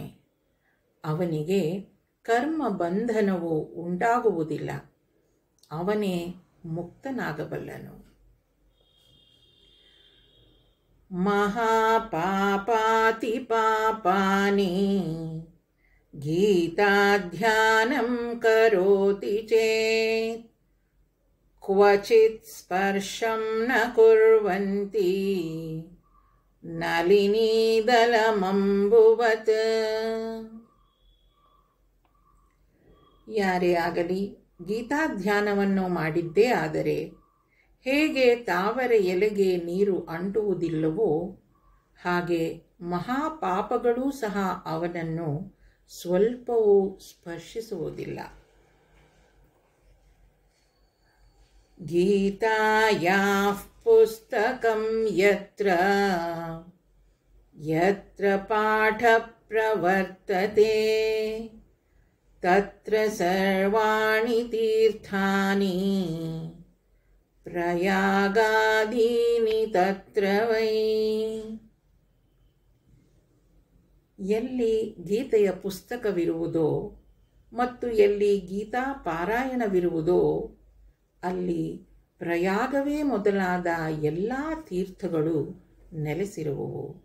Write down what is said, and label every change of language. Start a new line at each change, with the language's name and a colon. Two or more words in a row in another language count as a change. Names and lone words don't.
Kannada: ಅವನಿಗೆ ಕರ್ಮ ಬಂಧನವು ಉಂಟಾಗುವುದಿಲ್ಲ. ಅವನೇ ಮುಕ್ತನಾಗಬಲ್ಲನು.
Sanskrit: ಮಹಾಪಾಪಾತಿ ಪಾಪಾನಿ ಗೀತಾಧ್ಯಾನಂ ಕರೋತಿ ಚೇತ್ ಕ್ವಚಿತ್ ಸ್ಪರ್ಶಂ ನ ಕುರ್ವಂತಿ ನಳಿನೀದಲಮಂಬುವತ್.
Kannada: ಯಾರೇ ಆಗಲಿ ಗೀತಾಧ್ಯಾನವನ್ನು ಮಾಡಿದ್ದೇ ಆದರೆ ಹೇಗೆ ತಾವರೆ ಎಲೆಗೆ ನೀರು ಅಂಟುವುದಿಲ್ಲವೋ ಹಾಗೆ ಮಹಾಪಾಪಗಳೂ ಸಹ ಅವನನ್ನು ಸ್ವಲ್ಪವೂ ಸ್ಪರ್ಶಿಸುವುದಿಲ್ಲ.
Sanskrit: ಗೀತಾಯಾಃ ಪುಸ್ತಕಂ ಯತ್ರ ಯತ್ರ ಪಾಠ ಪ್ರವರ್ತತೆ ತತ್ರ ಸರ್ವಾಣಿ ತೀರ್ಥಾನಿ ಪ್ರಯಾಗಾದೀನಿ ತತ್ರ ವೈ.
Kannada: ಎಲ್ಲಿ ಗೀತೆಯ ಪುಸ್ತಕವಿರುವುದೋ ಮತ್ತು ಎಲ್ಲಿ ಗೀತಾ ಪಾರಾಯಣವಿರುವುದೋ ಅಲ್ಲಿ ಪ್ರಯಾಗವೇ ಮೊದಲಾದ ಎಲ್ಲ ತೀರ್ಥಗಳು ನೆಲೆಸಿರುವವು.